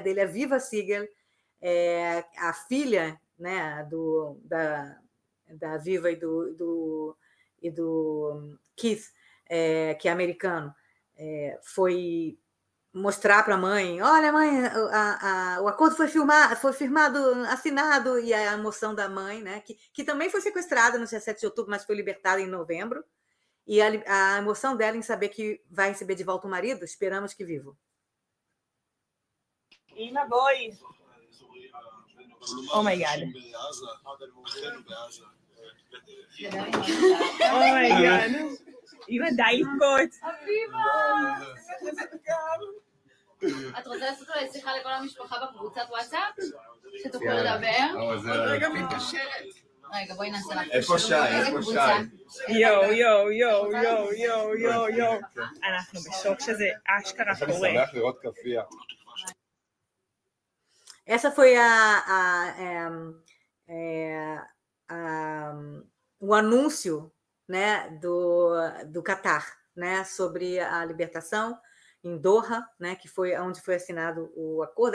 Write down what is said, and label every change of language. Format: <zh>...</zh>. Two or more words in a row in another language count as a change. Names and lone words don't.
<pt>dele é Viva Siegel, a filha, né, da Viva e do Keith, que é americano, foi mostrar para a mãe, olha, mãe, o acordo foi firmado, assinado, e a emoção da mãe, né, que também foi sequestrada no dia 7 de outubro, mas foi libertada em novembro, e a emoção dela em saber que vai receber de volta o marido, esperamos que vivo.</pt> <he>אמא בואי.</he> <en>Oh my god. Oh my god.</en> <he>אמא די לבכות. את רוצה לעשות אולי שיחה לכל המשפחה בקבוצת וואטסאפ? שתוכלו לדבר? רגע מתקשרת. רגע, בואי נעשה לך. איפה שי? איפה שי? יואו. אנחנו בשוק שזה אשכרה קורה. אני שמח לראות כפייה.</he> <pt>Essa foi o anúncio, né, do Catar, né, sobre a libertação em Doha, né, que foi onde foi assinado o acordo.</pt>